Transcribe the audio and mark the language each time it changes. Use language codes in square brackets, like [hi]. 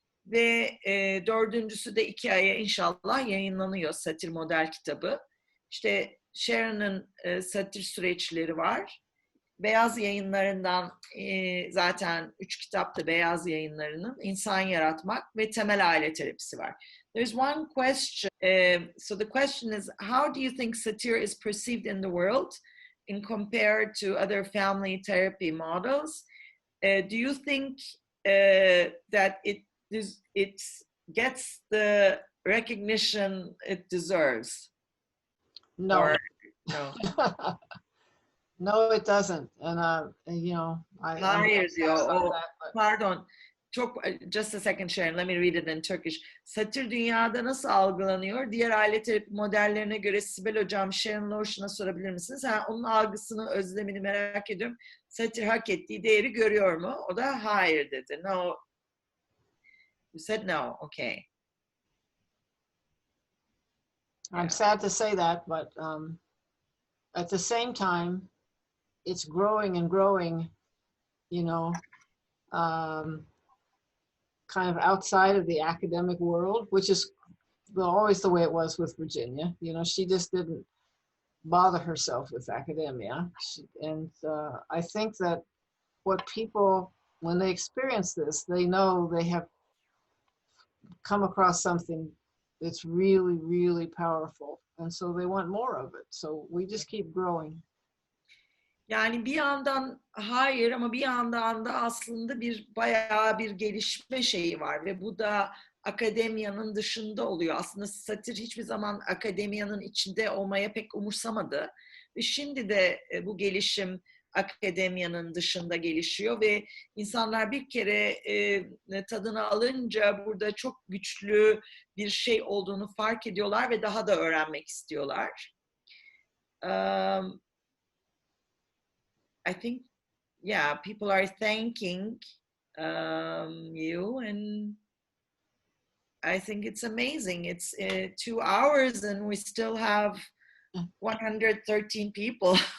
[tr] Ve 4.'sü de 2 aya inşallah yayınlanıyor, satir model kitabı. İşte Sharon'ın Satir Süreçleri var. Beyaz Yayınlarından zaten 3 kitap da Beyaz Yayınlarının İnsan Yaratmak ve Temel Aile Terapisi var. [en] There's one question. So the question is, how do you think satire is perceived in the world in compared to other family therapy models? Do you think that it gets the recognition it deserves? No. Or, no. No, it doesn't. And you know, [tr] Hayır diyor. [en] about O, that, but [tr] pardon. [en] Çok, just a second Sharon, let me read it in Turkish. [tr] Satır dünyada nasıl algılanıyor? Diğer aile terapi modellerine göre Sibel Hocam, Sharon Loeschen'e sorabilir misiniz? Onun algısını, özlemini merak ediyorum. Satır hak ettiği değeri görüyor mu? O da hayır dedi. [en] No. You said no. Okay. I'm sad to say that, but at the same time, it's growing and growing, you know, kind of outside of the academic world, which is always the way it was with Virginia. You know, she just didn't bother herself with academia. And I think that what people, when they experience this, they know they have come across something that's really, really powerful. And so they want more of it. So we just keep growing. [tr] Yani bir yandan hayır ama bir yandan da aslında bayağı bir gelişme şeyi var ve bu da akademiyanın dışında oluyor. Aslında satir hiçbir zaman akademiyanın içinde olmaya pek umursamadı. Ve şimdi de bu gelişim akademiyanın dışında gelişiyor ve insanlar bir kere tadını alınca burada çok güçlü bir şey olduğunu fark ediyorlar ve daha da öğrenmek istiyorlar. [en] I think, yeah, people are thanking you, and I think it's amazing. It's 2 hours and we still have 113 people.